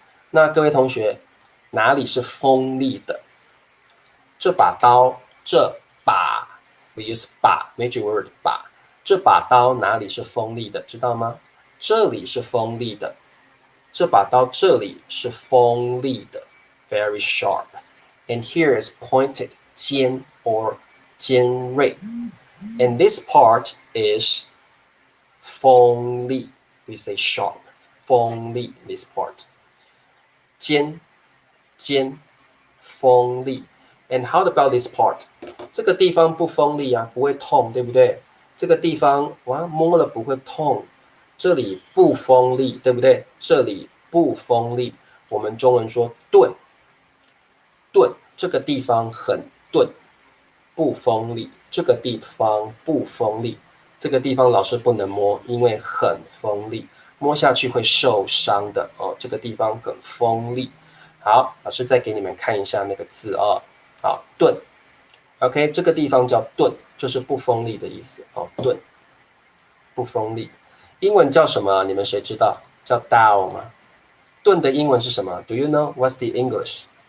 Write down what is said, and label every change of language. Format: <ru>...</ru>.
<zh>那各位同学，哪里是锋利的？这把刀，这把</zh> <en>we use</en> <zh>把</zh> <en>major word</en> <zh>把，这把刀哪里是锋利的？知道吗？这里是锋利的，这把刀这里是锋利的 ，</zh> <en>very sharp。 And here is pointed 尖 or 尖锐。 And this part is 锋利 ，we say sharp， 锋利 this part。</en> <zh>尖，尖，锋利。</zh> <en>And how about this part？</en> <zh>这个地方不锋利啊，不会痛，对不对？这个地方哇，摸了不会痛。这里不锋利，对不对？这里不锋利，我们中文说钝，钝，这个地方很钝，不锋利。这个地方不锋利，这个地方老师不能摸，因为很锋利，摸下去会受伤的哦。这个地方很锋利。好，老师再给你们看一下那个字哦。好，钝 ，OK， 这个地方叫钝，就是不锋利的意思哦。钝，不锋利。英文叫什么？你们谁知道？叫 dull 吗？钝的英文是什么</zh> <en>？Do you know what's the English?</en>